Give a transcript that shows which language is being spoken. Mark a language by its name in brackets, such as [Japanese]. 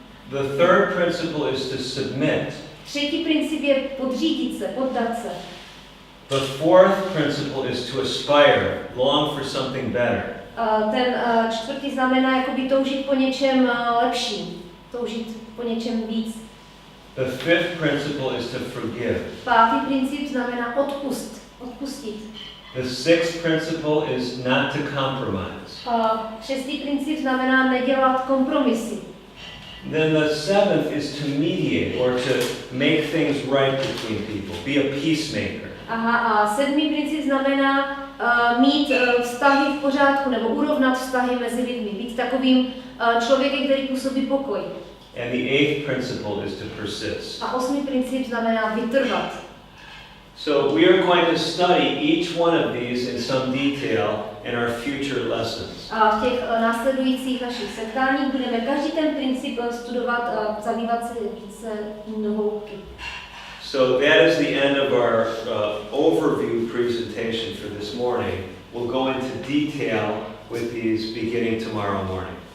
[English] The third principle is to submit. [Czech] Třetí princip je podřídit se, poddat se. [English] The fourth principle is to aspire, long for something better. [Czech] Ten čtvrtý znamená jakoby toužit po něčem lepším, toužit po něčem víc. [English] The fifth principle is to forgive. [Czech] Pátý princip znamená odpustit. [English] The sixth principle is not to compromise. [Czech] Šestý princip znamená nedělat kompromisy. [English] Then the seventh is to mediate or to make things right between people. Be a peacemaker. [Czech] Aha, a sedmý princip znamená mít vztahy v pořádku nebo urovnat vztahy mezi lidmi, být takovým člověkem, který působí pokoj. [English] And the eighth principle is to persist. [Czech] A osmý princip znamená vytrvat. [English] So we are going to study each one of these in some detail in our future lessons. [Czech] A v těch následujících našich setkáních budeme každý ten princip studovat a zabývat se více do hloubky. [English] So that is the end of our overview presentation for this morning. We'll go into detail with these beginning tomorrow morning.